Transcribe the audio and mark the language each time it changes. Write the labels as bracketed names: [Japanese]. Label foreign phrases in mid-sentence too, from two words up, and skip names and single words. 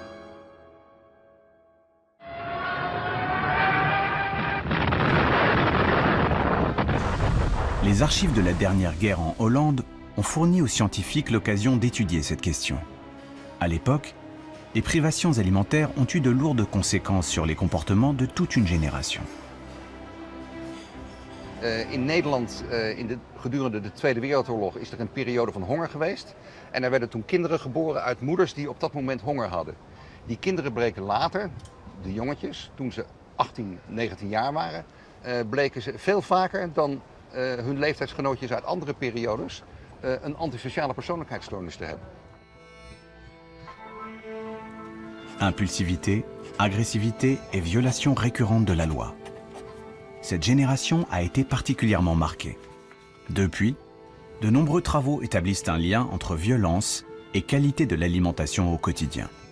[French] Les archives de la dernière guerre en Hollande ont fourni aux scientifiques l'occasion d'étudier cette question. À l'époque, les privations alimentaires ont eu de lourdes conséquences sur les comportements de toute une génération. [Dutch] In Nederland, gedurende de Tweede Wereldoorlog, is er een periode van honger geweest. En er werden toen kinderen geboren uit moeders die op dat moment honger hadden. Die kinderen bleken later, de jongetjes, toen ze 18, 19 jaar waren, bleken ze veel vaker dan hun leeftijdsgenootjes uit andere periodes een antisociale persoonlijkheidsstoornis te hebben. [French] Impulsivité, agressivité et violation récurrente de la loi. Cette génération a été particulièrement marquée. Depuis, de nombreux travaux établissent un lien entre violence et qualité de l'alimentation au quotidien.